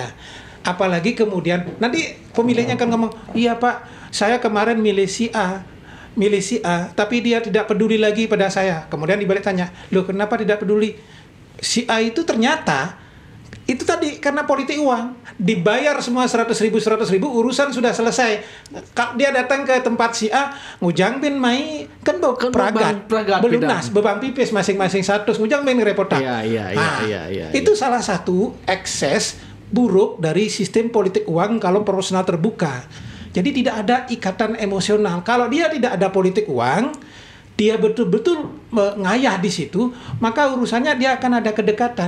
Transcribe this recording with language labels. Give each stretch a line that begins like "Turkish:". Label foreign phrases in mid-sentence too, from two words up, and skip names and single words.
Indonesian: Apalagi kemudian nanti pemilihnya akan ngomong, iya Pak, saya kemarin milih si A, tapi dia tidak peduli lagi pada saya. Kemudian dibalik tanya, loh kenapa tidak peduli? Si A itu ternyata itu tadi karena politik uang, dibayar semua 100 ribu, urusan sudah selesai. Kalau dia datang ke tempat si A,
Balinese: ngujang bin mai kan pragat belunas, bebang pipis masing-masing 100, ngujang bin repot.
Indonesian: Itu salah satu ekses buruk dari sistem politik uang kalau proporsional terbuka. Jadi tidak ada ikatan emosional. Kalau dia tidak ada politik uang, dia betul-betul ngayah di situ, maka urusannya dia akan ada kedekatan.